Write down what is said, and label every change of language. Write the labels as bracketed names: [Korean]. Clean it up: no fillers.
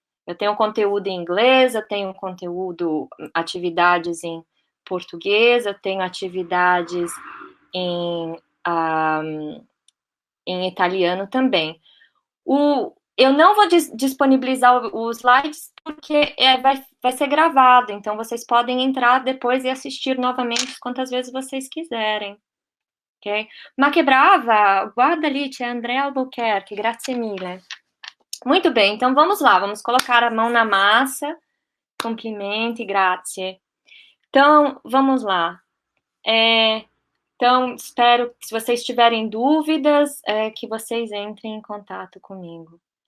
[Portuguese] Eu tenho conteúdo em inglês, eu tenho conteúdo, atividades em português, eu tenho atividades em italiano também. Eu não vou disponibilizar os slides porque vai ser gravado, então vocês podem entrar depois e assistir novamente quantas vezes vocês quiserem. [Italian] Ok? Ma che brava! Guarda lì, c'è Andrea Albuquerque, grazie mille. [Portuguese] Muito bem, então vamos lá, vamos colocar a mão na massa. [Italian] Complimenti, grazie. [Portuguese] Então, vamos lá. Então, espero que se vocês tiverem dúvidas, que vocês entrem em contato comigo.